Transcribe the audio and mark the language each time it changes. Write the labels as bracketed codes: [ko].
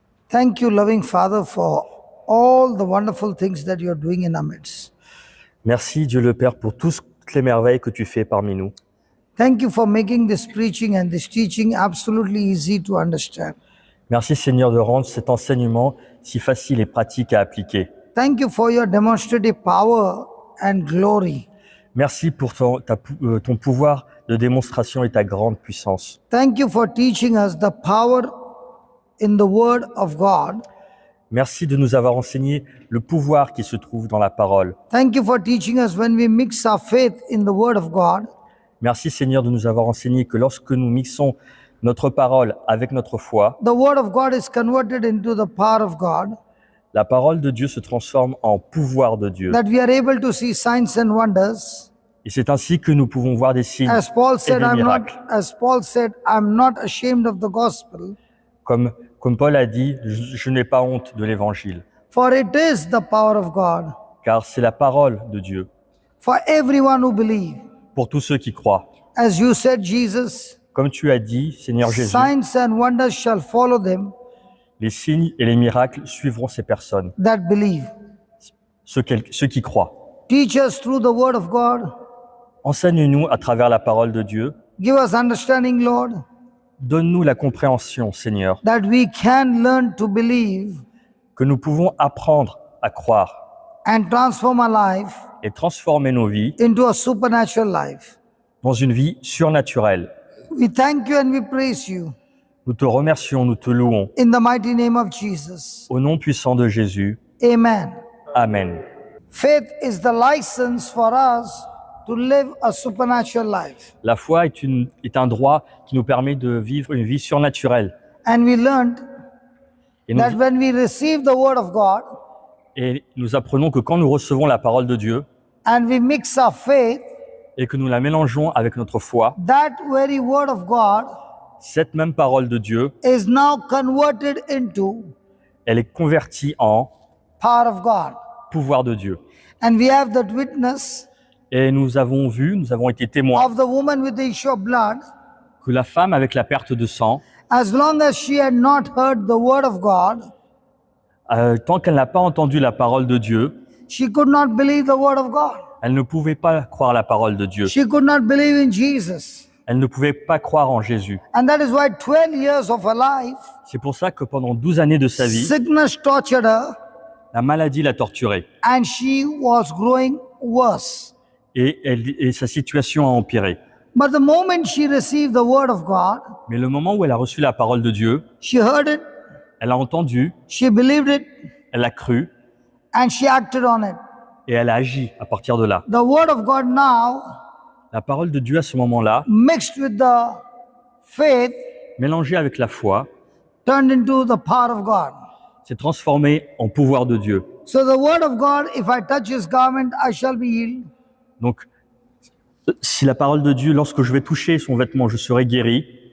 [en] Thank you, loving Father, for all the wonderful things that you are doing in our midst. [fr] Merci Dieu le Père pour toutes les merveilles que tu fais parmi nous. [en] Thank you for making this preaching and this teaching absolutely easy to understand. [fr] Merci Seigneur de rendre cet enseignement si facile et pratique à appliquer. [en] Thank you for your demonstrative power and glory. [fr] Merci pour ton pouvoir de démonstration et ta grande puissance. [en] Thank you for teaching us the power in the Word of God. [fr] Merci de nous avoir enseigné le pouvoir qui se trouve dans la parole. [en] Thank you for teaching us when we mix our faith in the Word of God, [fr] Merci Seigneur de nous avoir enseigné que lorsque nous mixons notre parole avec notre foi, [en] the Word of God is converted into the power of God, [fr] la parole de Dieu se transforme en pouvoir de Dieu. [en] that we are able to see signs and wonders. [fr] Et c'est ainsi que nous pouvons voir des signes [en] As Paul [fr] et [en] said, [fr] des miracles. [en] I'm not ashamed of the gospel, [fr] Comme Paul a dit, je n'ai pas honte de l'évangile, [en] for it is the power of God [fr] car c'est la parole de Dieu [en] for everyone who believes. [fr] pour tous ceux qui croient. [en] As you said, Jesus, [fr] Comme tu as dit, Seigneur Jésus, [en] signs and wonders shall follow them [fr] les signes et les miracles suivront ces personnes, [en] that believe. [fr] ceux qui croient. [en] Teach us through the word of God. [fr] Enseigne-nous à travers la parole de Dieu. [en] Give us understanding, Lord, [fr] Donne-nous la compréhension, Seigneur, [en] that we can learn to believe [fr] que nous pouvons apprendre à croire [en] and transform our life [fr] et transformer nos vies [en] into a supernatural life. [fr] dans une vie surnaturelle. [en] We thank you and we praise you [fr] Nous te remercions, nous te louons. [en] in the mighty name of Jesus. [fr] Au nom puissant de Jésus. [en] Amen. [fr] Amen. [en] Faith is the license for us to live a supernatural life. [fr] La foi est un droit qui nous permet de vivre une vie surnaturelle. [en] And we learned [fr] Et nous, [en] that when we receive the word of God [fr] et nous apprenons que quand nous recevons la parole de Dieu [en] and we mix our faith, [fr] et que nous la mélangeons avec notre foi, [en] that very word of God [fr] cette même parole de Dieu, [en] is now converted into [fr] elle est convertie en [en] power of God. [fr] pouvoir de Dieu. [en] And we have that witness [fr] Et nous avons été témoins [en] of the woman with the issue of blood. [fr] que la femme avec la perte de sang, [en] As long as she had not heard the word of God, [fr] tant qu'elle n'a pas entendu la parole de Dieu, [en] she could not believe the word of God. [fr] elle ne pouvait pas croire la parole de Dieu. [en] She could not believe in Jesus. [fr] Elle ne pouvait pas croire en Jésus. [en] And that is why 12 years of her life, [fr] C'est pour ça que pendant 12 années de sa vie, [en] sickness tortured her [fr] la maladie l'a torturée [en] and she was growing worse. [fr] et sa situation a empiré. [en] But the moment she received the word of God, [fr] Mais le moment où elle a reçu la parole de Dieu, [en] she heard it, [fr] elle a entendu, [en] she believed it, [fr] elle a cru [en] and she acted on it. [fr] et elle a agi à partir de là. [en] The word of God now, [fr] La parole de Dieu à ce moment-là, [en] mixed with the faith, [fr] mélangée avec la foi, [en] turned into the power of God. [fr] s'est transformée en pouvoir de Dieu. [en] So the word of God, if I touch his garment, I shall be healed. [fr] Donc, si la parole de Dieu, lorsque je vais toucher son vêtement, je serai guéri,